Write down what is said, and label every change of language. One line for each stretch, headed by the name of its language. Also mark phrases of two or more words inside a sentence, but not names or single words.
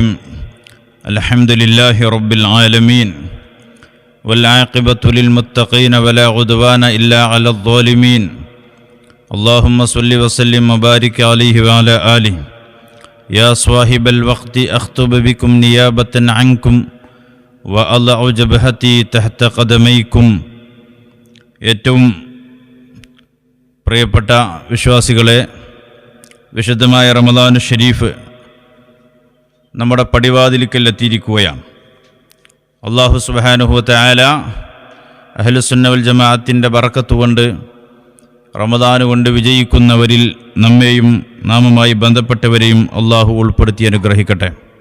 Arabic: الحمد لله رب العالمين والعاقبة للمتقين ولا عدوان إلا على الظالمين. اللهم صل وسلم وبارك عليه وعلى آله. يا صاحب الوقت أخطب بكم نيابة عنكم وأضع جبهتي تحت قدميكم.
Malayalam: ഏറ്റവും പ്രിയപ്പെട്ട വിശ്വാസികളെ, വിശുദ്ധമായ റമദാൻ ഷരീഫ് നമ്മുടെ പടിവാതിലിക്കൽ എത്തിയിരിക്കുകയാണ്.
Arabic: الله سبحانه و تعالى
Malayalam: അഹ്ലുസുന്ന വൽ ജമാഅത്തിൻ്റെ ബറക്കത്ത് കൊണ്ട് റമദാൻ കൊണ്ട് വിജയിക്കുന്നവരിൽ നമ്മെയും നാമുമായി ബന്ധപ്പെട്ടവരെയും അല്ലാഹു ഉൾപ്പെടുത്തി അനുഗ്രഹിക്കട്ടെ.